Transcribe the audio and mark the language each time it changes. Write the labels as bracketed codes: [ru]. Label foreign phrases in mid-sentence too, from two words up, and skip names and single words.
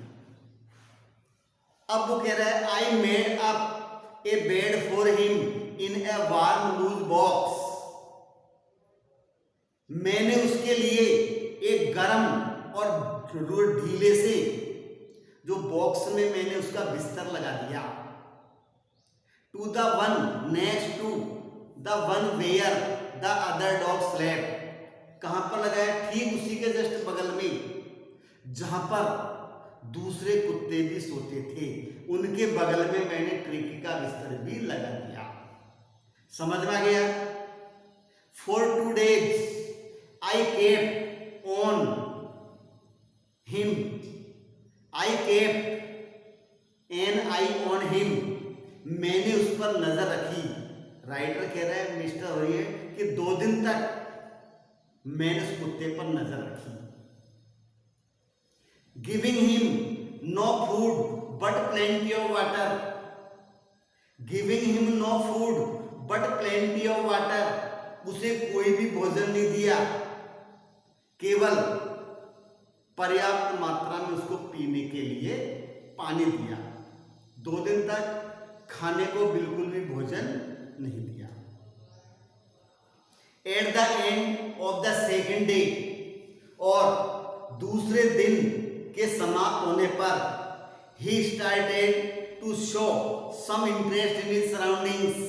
[hi] अब वो कह रहा है [en] I made up a bed for him in a warm loose box. [hi] मैंने उसके लिए एक गर्म और ढीले से जो बॉक्स में मैंने उसका बिस्तर लगा दिया। [en] To the one next to the one where the other dog slept. [hi] कहां पर लगाया? ठीक उसी के जस्ट बगल में जहां पर दूसरे कुत्ते भी सोते थे, उनके बगल में मैंने ट्रिकी का बिस्तर भी लगा दिया। समझ में आ गया? [en] फॉर 2 days I kept on him. I kept an eye on him. [hi] मैंने उस पर नजर रखी। राइटर कह रहा है मिस्टर हॉरियट कि 2 दिन तक मैंने उस कुत्ते पर नजर रखी। [en] Giving him no food but plenty of water. Giving him no food but plenty of water. [hi] उसे कोई भी भोजन नहीं दिया, केवल पर्याप्त मात्रा में उसको पीने के लिए पानी दिया। 2 दिन तक खाने को बिल्कुल भी भोजन नहीं दिया। [en] At the end of the second day, [hi] और दूसरे दिन के समाप्त होने पर, [en] he started to show some interest in his surroundings.